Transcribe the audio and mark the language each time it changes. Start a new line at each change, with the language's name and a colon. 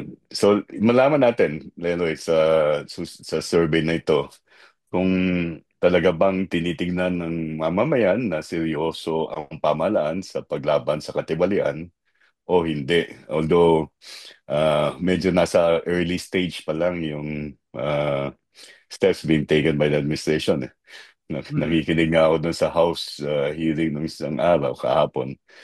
Filipino: So malaman natin, Leroy, sa survey na ito kung talaga bang tinitingnan ng mamamayan na seryoso ang pamahalaan sa paglaban sa katiwalian o hindi.
English: Although
Filipino: medyo nasa
English: early stage pa lang yung steps being taken by the administration. Eh. Mm-mm.
Filipino: Nakikinig nga ako dun sa House hearing ng isang araw kahapon.